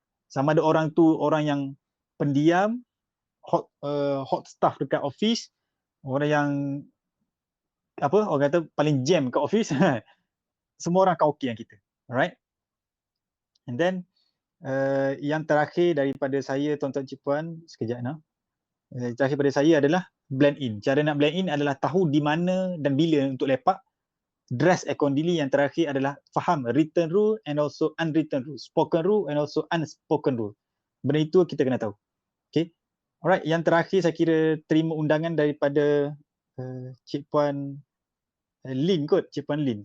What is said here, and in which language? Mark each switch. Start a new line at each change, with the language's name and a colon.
Malay: Sama ada orang tu orang yang pendiam,
English: hot staff
Malay: dekat office, orang yang orang kata paling jam kat office, semua orang akan okey dengan kita.
English: Alright? And then
Malay: yang terakhir daripada saya, tuan-tuan cik puan, sekejap nak. Terakhir pada saya adalah blend in. Cara nak blend in adalah tahu di mana dan bila untuk lepak.
English: Dress accordingly.
Malay: Yang terakhir adalah faham
English: written rule and also unwritten rule, spoken rule and also unspoken rule.
Malay: Benda itu kita kena tahu. Okay.
English: Alright,
Malay: yang terakhir saya kira terima undangan daripada Cik Puan Lin kot, Cik Puan Lin.